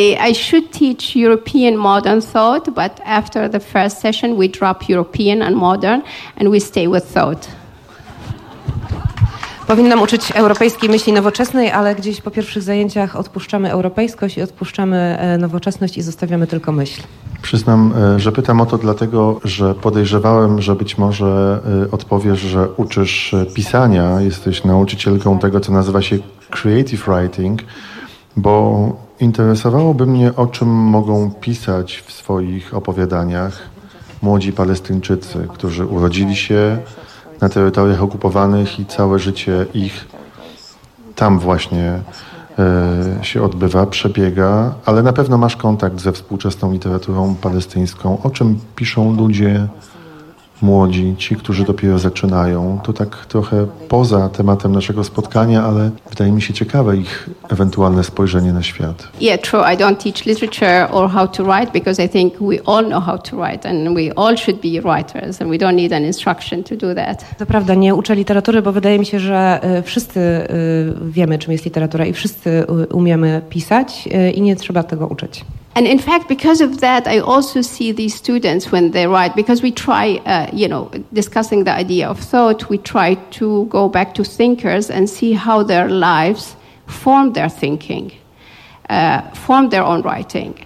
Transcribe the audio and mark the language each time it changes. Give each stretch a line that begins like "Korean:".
English: I should teach European modern thought, but after the first session we drop European and modern and we stay with thought.
Polish: Powinnam uczyć europejskiej myśli nowoczesnej, ale gdzieś po pierwszych zajęciach odpuszczamy europejskość i odpuszczamy nowoczesność i zostawiamy tylko myśl. Przyznam, że pytam o to dlatego, że podejrzewałem, że być może odpowiesz, że uczysz pisania, jesteś nauczycielką tego, co nazywa się creative writing, bo interesowałoby mnie, o czym mogą pisać w swoich opowiadaniach młodzi Palestyńczycy, którzy urodzili się na terytoriach okupowanych i całe życie ich tam właśnie się odbywa, przebiega, ale na pewno masz kontakt ze współczesną literaturą palestyńską. O czym piszą ludzie młodzi, ci, którzy dopiero zaczynają. To tak trochę poza tematem naszego spotkania, ale wydaje mi się ciekawe ich ewentualne spojrzenie na świat.
English: Yeah, true. I don't teach literature or how to write because I think we all know how to write and we all should be writers and we don't need an instruction to do that.
Polish: To prawda, nie uczę literatury, bo wydaje mi się, że wszyscy wiemy, czym jest literatura i wszyscy umiemy pisać i nie trzeba tego uczyć.
English: And in fact, because of that, I also see these students when they write, because we try, you know, discussing the idea of thought, we try to go back to thinkers and see how their lives form their thinking, form their own writing.